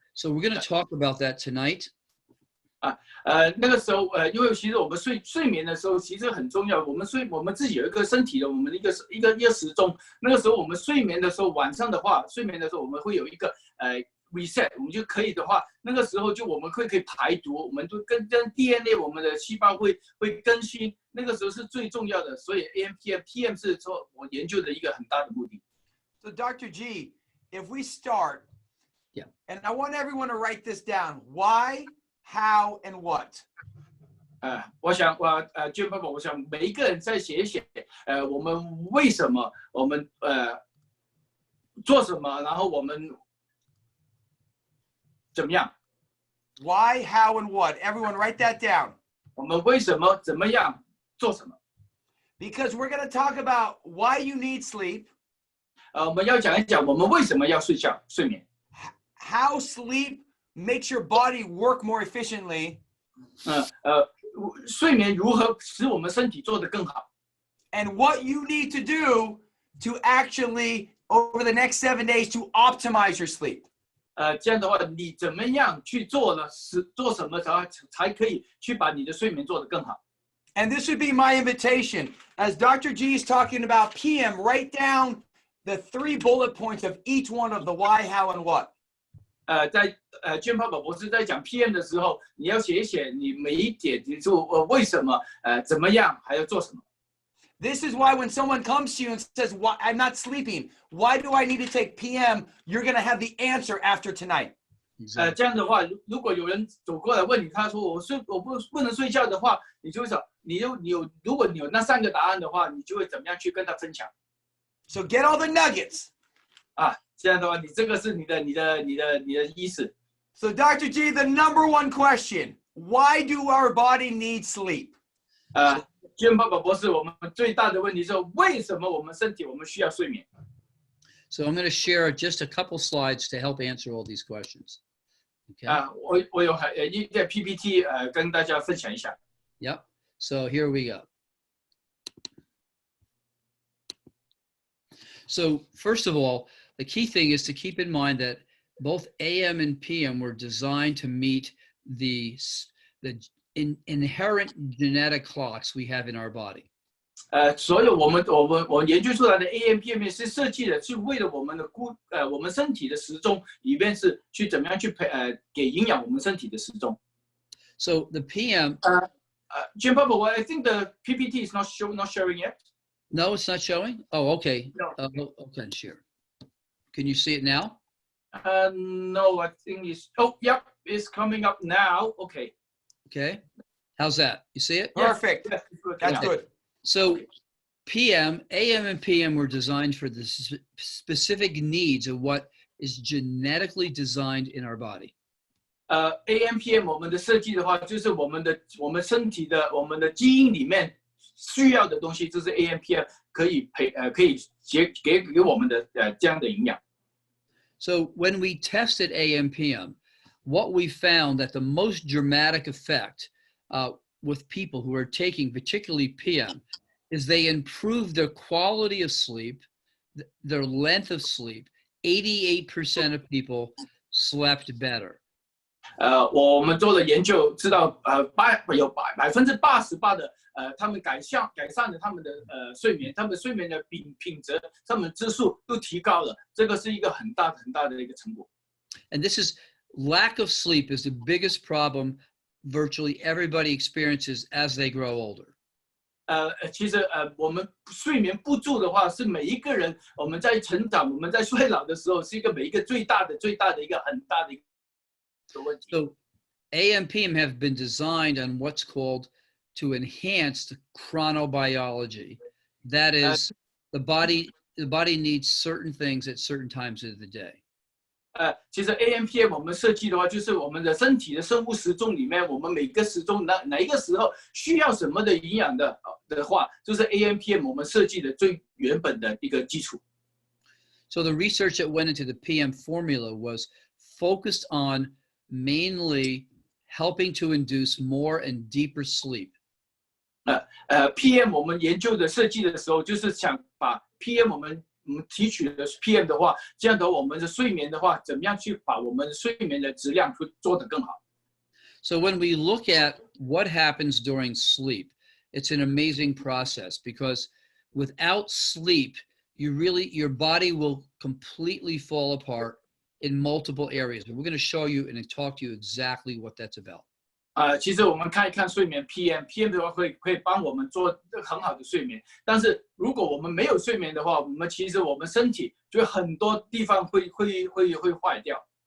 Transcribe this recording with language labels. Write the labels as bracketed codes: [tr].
[en] So we're going to talk about that tonight. [zh] 那个时候因为其实我们睡眠的时候其实很重要，我们自己有一个身体的我们的一个时钟，那个时候我们睡眠的时候晚上的话，睡眠的时候我们会有一个reset， 我们就可以的话，那个时候就我们可以排毒，我们就跟 DNA 我们的细胞会更新，那个时候是最重要的，所以 AMPM 是说我研究的一个很大的目的。 [en] So Dr. G, if we start, yeah, and I want everyone to write this down, why, how, and what? [zh] 我想Giampapa，我想每一个人再写一写，我们为什么，我们做什么，然后我们怎么样 [en] Why, how, and what? Everyone write that down. [zh] 我们为什么怎么样做什么 [en] Because we're going to talk about why you need sleep, [zh] 我们要讲一讲我们为什么要睡眠 [en] how sleep makes your body work more efficiently, [zh] 睡眠如何使我们身体做得更好 [en] and what you need to do to actually, over the next 7 days, to optimize your sleep. [zh] 这样的话你怎么样去做呢？做什么才可以去把你的睡眠做得更好 [en] And this would be my invitation. As Dr. G is talking about PM, write down the 3 bullet points of each one of the why, how, and what. [zh] 在Giampapa博士在讲 PM 的时候，你要写一写你每一点，你说为什么，怎么样，还要做什么。 [en] This is why when someone comes to you and says, "Why I'm not sleeping? Why do I need to take PM?" You're going to have the answer after tonight. [zh] 这样的话，如果有人走过来问你，他说我不能睡觉的话，你就会想，如果你有那3个答案的话，你就会怎么样去跟他分享。 [en] So get all the nuggets. [zh] 这样的话，你这个是你的意思。 [en] So Dr. G, the number 1 question, why do our body need sleep? Giampapa博士，我们最大的问题是为什么我们身体我们需要睡眠 So I'm going to share just a couple slides to help answer all these questions. Okay. [zh] 我有一个 PPT 跟大家分享一下。 [en] Yep. So here we go. So first of all, the key thing is to keep in mind that both AM and PM were designed to meet the inherent genetic clocks we have in our body. [zh] 所有我研究出来的 AMPM 是设计的，是为了我们身体的时钟里面是去怎么样去给营养我们身体的时钟。 [en] So the PM. Giampapa, I think the PPT is not showing yet. No, it's not showing. Oh, okay. No. Okay, share. Can you see it now? No, I think it's. Oh, yep, it's coming up now. Okay. Okay. How's that? You see it? Perfect. Yes, That's good. So AM and PM were designed for the specific needs of what is genetically designed in our body. [zh] AMPM 我们的设计的话，就是我们身体的我们的基因里面需要的东西，这是 AMPM 可以给我们的这样的营养。 [en] So when we tested AMPM, what we found that the most dramatic effect with people who are taking particularly PM is they improve their quality of sleep, their length of sleep. 88% of people slept better. [zh] 我们做了研究，知道有88%的他们改善了他们的睡眠，他们睡眠的品质，他们质素都提高了，这个是一个很大的一个成果。 [en] And this is lack of sleep is the biggest problem virtually everybody experiences as they grow older. [zh] 其实我们睡眠不足的话，是每一个人我们在成长，我们在衰老的时候，是每一个最大的一个很大的一个问题。 [en] So AMPM have been designed on what's called to enhance the chronobiology. That is, the body needs certain things at certain times of the day. [zh] 其实 AMPM 我们设计的话，就是我们的身体的生物时钟里面，我们每个时钟哪一个时候需要什么的营养的话，就是 AMPM 我们设计的最原本的一个基础。 [en] So the research that went into the PM formula was focused on mainly helping to induce more and deeper sleep. [zh] PM 我们研究的设计的时候，就是想把 PM 我们提取的 PM 的话，这样的我们的睡眠的话，怎么样去把我们睡眠的质量会做得更好。 [en] So when we look at what happens during sleep, it's an amazing process because without sleep, your body will completely fall apart in multiple areas. And we're going to show you and talk to you exactly what that's about. [zh] 其实我们看一看睡眠 PM 的话会帮我们做很好的睡眠，但是如果我们没有睡眠的话，我们身体就很多地方会坏掉。